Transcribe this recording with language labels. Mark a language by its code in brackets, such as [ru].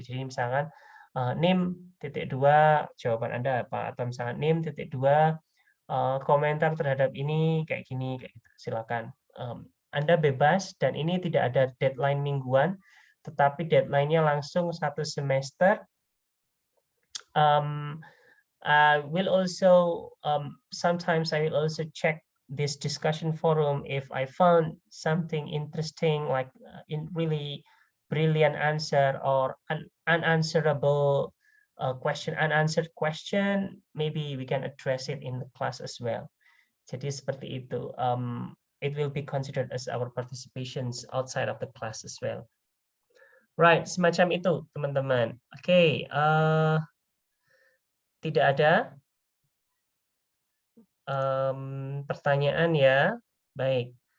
[id] Jadi misalkan NIM titik 2 jawaban Anda apa, atau misalkan NIM titik 2 komentar terhadap ini kayak gini, kayak gitu. Silakan. Anda bebas dan ini tidak ada deadline mingguan, tetapi deadline-nya langsung 1 semester. [en] I will also sometimes I will also check this discussion forum if I found something interesting, like in really brilliant answer or an unanswerable unanswered question, maybe we can address it in the class as well. [id] Jadi seperti itu. [en] It will be considered as our participations outside of the class as well. Right, [id] semacam itu teman-teman. Oke, tidak ada pertanyaan ya. Baik.